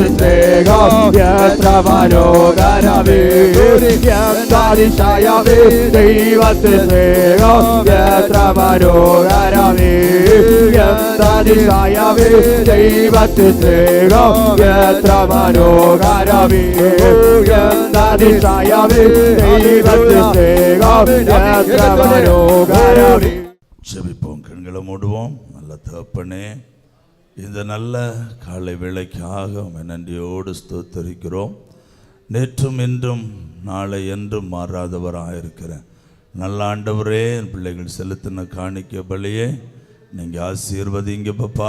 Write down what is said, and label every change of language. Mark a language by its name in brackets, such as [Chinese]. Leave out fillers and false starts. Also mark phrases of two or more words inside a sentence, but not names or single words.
[Malayalam] സ്നേഹം എത്ര മനോഹരമേ എന്താതിശയമേ ദൈവത്തിൻ സ്നേഹം എത്ര മനോഹരമേ എന്താതിശയമേ ദൈവത്തിൻ സ്നേഹം എത്ര മനോഹരമേ എന്താതിശയമേ ദൈവത്തിൻ സ്നേഹം എത്ര മനോഹരമേ. [Tamil] ஜெபிப்போம், கண்களை மூடுவோம். நல்ல தகப்பனே, இந்த நல்ல காலை வேளைக்காக உம்மை நன்றியோடு ஸ்தோத்தரிக்கிறோம். நேற்றும் இன்றும் நாளை என்றும் மாறாதவராக இருக்கிறேன் நல்ல ஆண்டவரே, என் பிள்ளைகள் செலுத்தின காணிக்க பலியே நீங்கள் ஆசீர்வதிங்க பப்பா.